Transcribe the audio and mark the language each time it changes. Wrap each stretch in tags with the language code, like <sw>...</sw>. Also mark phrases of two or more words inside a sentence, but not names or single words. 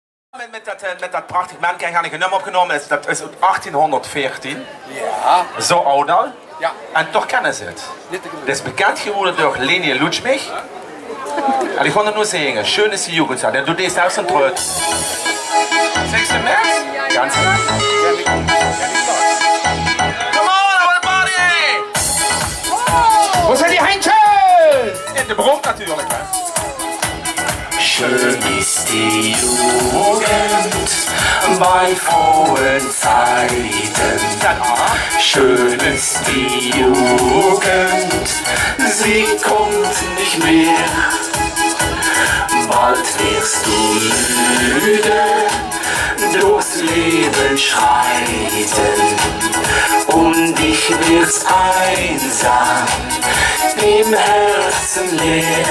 <nl>Met dat prachtig manneken heb ik een nummer opgenomen. Dat is uit 1814. Ja. Zo oud al. Ja. En toch kennen ze het. Dit is bekend geworden door Leni Lutschmich. En die gaan het nu zingen.</nl> <de>Schön ist die Jugendzeit.</de> <nl>En doet deze zelfs een truit. 6.</nl> <de>März? Ganz genau.</de> <en>Come on, everybody!</en> <de>Wo sind die Heintjes?</de> <nl>In de bron natuurlijk.</nl> <de>Schön ist die Jugend bei frohen Zeiten. Schön ist die Jugend, sie kommt nicht mehr. Bald wirst du müde durchs Leben schreiten und dich wird's einsam im Herzen leer.</de>